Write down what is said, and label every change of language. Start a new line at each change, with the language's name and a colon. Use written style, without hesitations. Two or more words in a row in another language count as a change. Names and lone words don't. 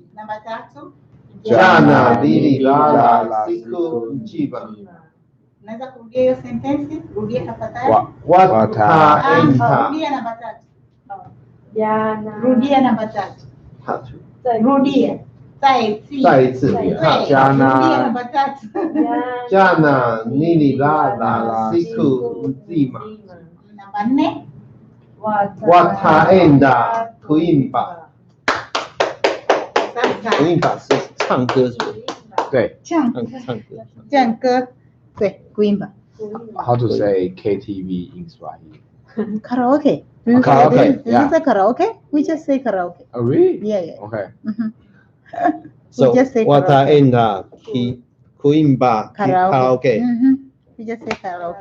Swahili: Namba tatu. Jana nililala siku nzima. Unaweza kurudia hiyo sentence? Rudia tafadhali. Wataenda Rudia namba tatu. Jana. Rudia namba tatu. tatu. Rudia.
Chinese: 再一次，对，
Swahili: Jana. rudia namba tatu. Jana nililala siku nzima. Namba nne. Wataenda kuimba.
Chinese: 福音法是唱歌是不是？对唱唱歌。唱歌，对，福音吧。
English: ，How to say KTV in Swahili? Karaoke. Do you Karaoke, say, do you yeah. say karaoke? We just say karaoke. Oh, really? Yeah, yeah. Okay. Mhm. So We just say what karaoke. in the Queen Bar karaoke? We just say karaoke.